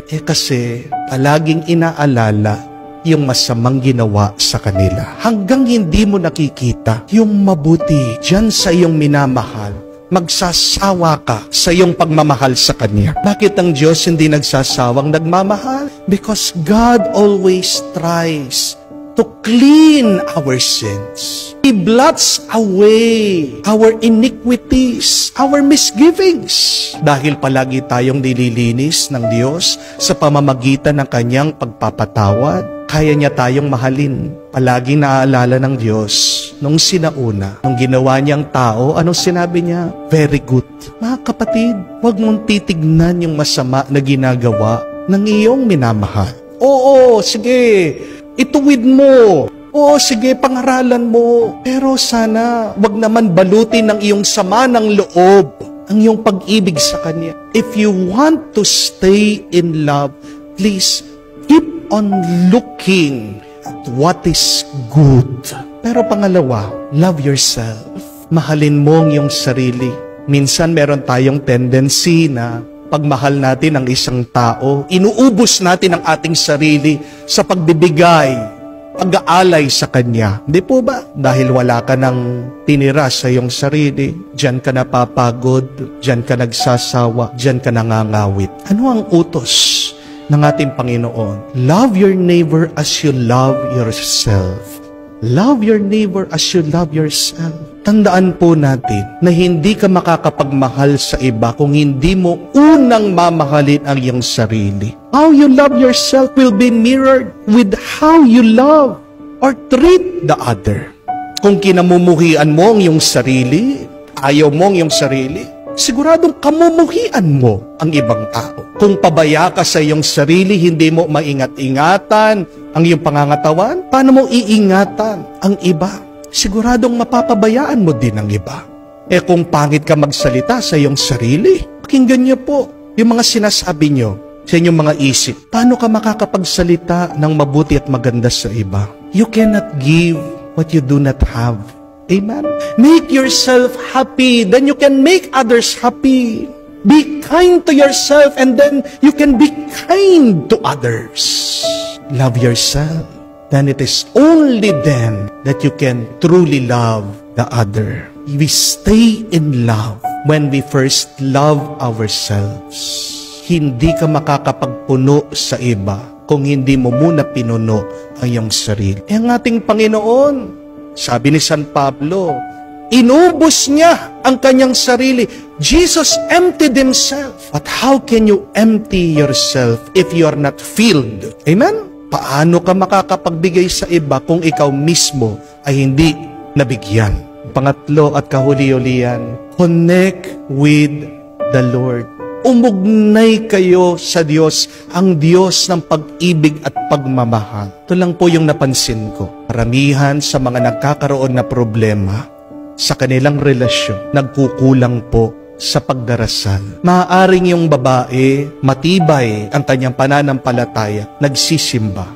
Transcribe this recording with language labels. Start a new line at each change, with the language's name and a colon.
Filipino: Kasi palaging inaalala yung masamang ginawa sa kanila. Hanggang hindi mo nakikita yung mabuti dyan sa iyong minamahal, magsasawa ka sa iyong pagmamahal sa Kanya. Bakit ang Diyos hindi nagsasawang nagmamahal?
English: Because God always tries to clean our sins. He blots away our iniquities, our misgivings.
Filipino: Dahil palagi tayong nililinis ng Diyos sa pamamagitan ng Kanyang pagpapatawad, kaya niya tayong mahalin. Palaging naaalala ng Diyos nung sinauna, nung ginawa niyang tao, anong sinabi niya?
English: Very good.
Filipino: Mga kapatid, huwag mong titignan yung masama na ginagawa ng iyong minamahal. Oo, sige, ituwid mo. Oo, sige, pangaralan mo. Pero sana, wag naman balutin ng iyong sama ng loob ang iyong pag-ibig sa Kanya.
English: If you want to stay in love, please keep on looking at what is good.
Filipino: Pero pangalawa,
English: love yourself.
Filipino: Mahalin mo ang iyong sarili. Minsan meron tayong tendency na pagmahal natin ang isang tao, inuubos natin ang ating sarili sa pagbibigay, pag-aalay sa Kanya. Hindi po ba? Dahil wala ka nang tinira sa iyong sarili, diyan ka napapagod, diyan ka nagsasawa, diyan ka nangangawit. Ano ang utos ng ating Panginoon?
English: Love your neighbor as you love yourself. Love your neighbor as you love yourself.
Filipino: Tandaan po natin na hindi ka makakapagmahal sa iba kung hindi mo unang mamahalin ang iyong sarili.
English: How you love yourself will be mirrored with how you love or treat the other.
Filipino: Kung kinamumuhian mo ang iyong sarili, ayaw mo ang iyong sarili, siguradong kamumuhian mo ang ibang tao. Kung pabaya ka sa iyong sarili, hindi mo maingat-ingatan ang iyong pangangatawan, paano mo iingatan ang iba? Siguradong mapapabayaan mo din ang iba. Kung pangit ka magsalita sa iyong sarili, pakinggan niyo po yung mga sinasabi niyo sa inyong mga isip. Paano ka makakapagsalita ng mabuti at maganda sa iba?
English: You cannot give what you do not have. Amen? Make yourself happy, then you can make others happy. Be kind to yourself, and then you can be kind to others. Love yourself. Then it is only then that you can truly love the other. We stay in love when we first love ourselves.
Filipino: Hindi ka makakapagpuno sa iba kung hindi mo muna pinuno ang iyong sarili. Ang ating Panginoon, sabi ni San Pablo, inubos niya ang kanyang sarili.
English: Jesus emptied Himself. But how can you empty yourself if you are not filled? Amen?
Filipino: Paano ka makakapagbigay sa iba kung ikaw mismo ay hindi nabigyan? Pangatlo at kahuli-hulihan,
English: connect with the Lord.
Filipino: Umugnay kayo sa Diyos, ang Diyos ng pag-ibig at pagmamahal. Ito lang po yung napansin ko. Karamihan sa mga nagkakaroon na problema sa kanilang relasyon, nagkukulang po sa pagdarasal. Maaaring yung babae, matibay ang kanyang pananampalataya, nagsisimba.